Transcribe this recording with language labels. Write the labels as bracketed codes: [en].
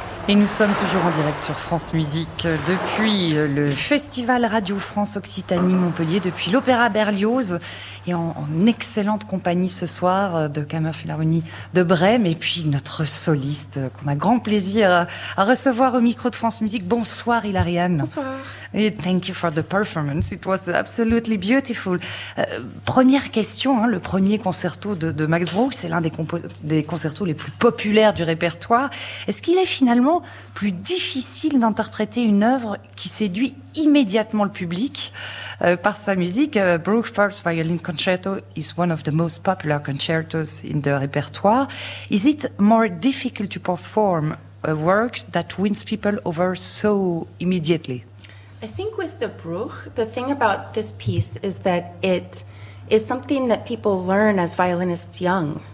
[fr] Et nous sommes toujours en direct sur France Musique depuis le Festival Radio France Occitanie Montpellier, depuis l'Opéra Berlioz, et en excellente compagnie ce soir de Kammerphilharmonie de Brême, et puis notre soliste qu'on a grand plaisir à recevoir au micro de France Musique. Bonsoir Hilariane. Bonsoir. [en] Et thank you for the performance, it was absolutely beautiful. [fr] Première question, hein, le premier concerto de Max Bruch, c'est l'un des concertos les plus populaires du répertoire. Est-ce qu'il est finalement plus difficile d'interpréter une œuvre qui séduit immédiatement le public par sa musique? [en] Bruch's First Violin Concerto is one of the most popular concertos in the repertoire. Is it more difficult to perform a work that wins people over so immediately? I think with the Bruch, the thing about this piece is that it is something that people learn as violinists young.